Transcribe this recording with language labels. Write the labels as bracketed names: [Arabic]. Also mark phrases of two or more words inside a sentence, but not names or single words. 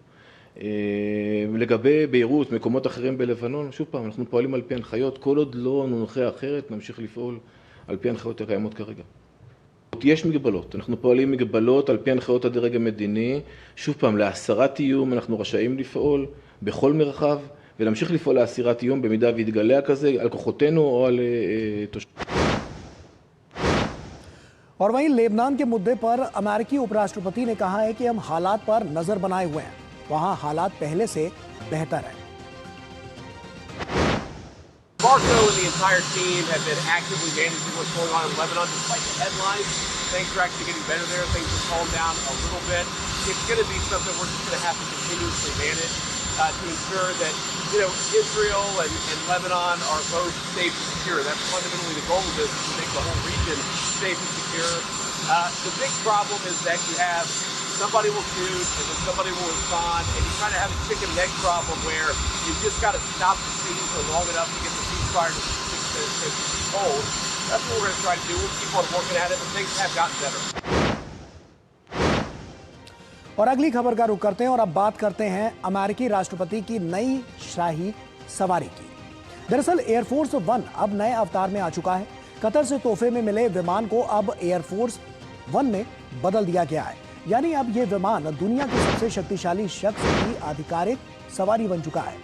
[Hebrew] לגבי ביירות, מקומות אחרים בלבנון, שוב פעם, אנחנו פועלים על פי הנחיות, כל עוד לא נונחה אחרת, נמשיך לפעול על פי הנחיות הקיימות כרגע. יש מגבלות, אנחנו פועלים מגבלות על פי הנחיות הדרג המדיני, שוב פעם, להסרת איום אנחנו רשאים לפעול בכל מרחב, ולהמשיך לפעול להסירת איום במידה והתגלה כזה על כוחותינו או על תושבים. [Hindi] और वहीं लेबनान के मुद्दे पर अमेरिकी उपराष्ट्रपति ने कहा है कि हम हालात पर नजर बनाए हुए हैं, वहां हालात पहले से बेहतर है। [English] Marco and the entire team have been actively managing what's going on in Lebanon. Despite the headlines, things are actually getting better there. Things have calmed down a little bit. It's going to be something we're just going to have to continuously manage to ensure that, Israel and Lebanon are both safe and secure. That's fundamentally the goal of this, is to make the whole region safe and secure. The big problem is that you have somebody will shoot and then somebody will respond, and you kind of have a chicken and egg problem where you just got to stop the siege for long enough to get the ceasefire to hold. That's what we're going to try to do. We'll keep on working at it, but things have gotten better. [Hindi] और अगली खबर का रुख करते हैं और अब बात करते हैं अमेरिकी राष्ट्रपति की नई शाही सवारी की। दरअसल एयरफोर्स वन अब नए अवतार में आ चुका है। कतर से तोहफे में मिले विमान को अब एयरफोर्स वन में बदल दिया गया है, यानी अब यह विमान दुनिया के सबसे शक्तिशाली शख्स की आधिकारिक सवारी बन चुका है।